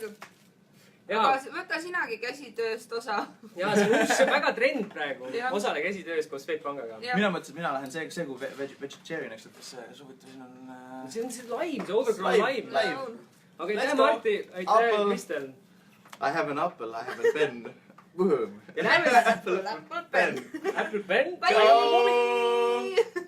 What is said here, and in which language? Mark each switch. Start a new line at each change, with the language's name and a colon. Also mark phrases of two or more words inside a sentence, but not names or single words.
Estonian: Võta sinagi käsitööst osa. Jaa, see on väga trend praegu. Osale käsitöös koos Swedbankaga. Mina mõtlesin, et mina lähen see kui vegetarianiks, et kas soovitan siin on... See on see laim, see overgrown laim. Aga aitäh, Marti, aitäh, Kristel.
English: I have an apple, I have a pen. Boom. Apple pen. Apple pen. Bye!